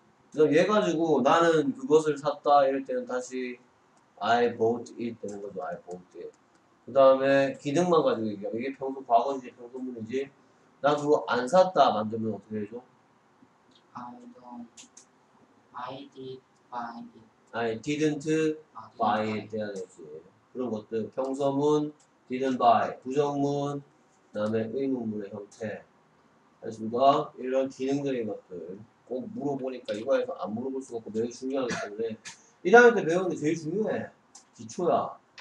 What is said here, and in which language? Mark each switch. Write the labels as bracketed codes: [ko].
[ko] 그래서 얘 가지고 나는 그것을 샀다 이럴 때는 다시 [en] I bought it [ko] 되는 거죠. [en] I bought it. [ko] 그 다음에 기능만 가지고 얘기하면 이게 평소 과거인지 평소문이지. 나 그거 안 샀다 만들면 어떻게 해줘? [en] I did buy it. I didn't buy it [ko] 해야 되지. 그런 것들 평소문, didn't buy, 부정문, 그 다음에 의문문의 형태. 알겠습니까? 이런 기능적인 것들 꼭 물어보니까 이거에서 안 물어볼 수가 없고 매우 중요하기 때문에 1학년 때 배우는 게 제일 중요해. 기초야.